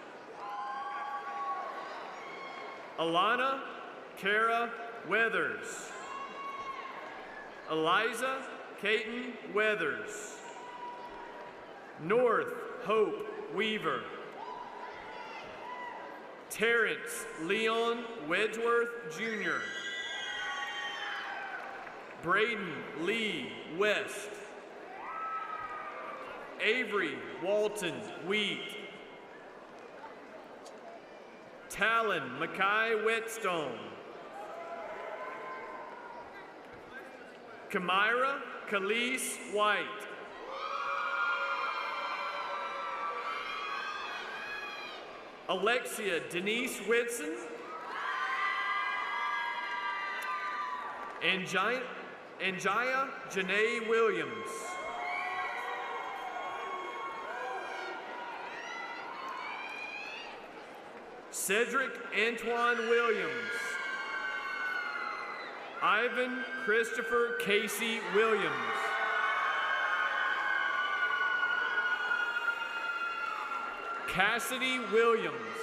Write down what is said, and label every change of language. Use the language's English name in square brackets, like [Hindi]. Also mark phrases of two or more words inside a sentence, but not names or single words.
[English] Alana Kara Weathers. Eliza Caton Weathers. North Hope Weaver. Terrence Leon Wedgeworth Jr. Braden Lee West. Avery Walton Wheat. Talon Mackay Whetstone. Kamira Khalees White. Alexia Denise Whitson. Anjaya Janae Williams. Cedric Antoine Williams. Ivan Christopher Casey Williams. Cassidy Williams.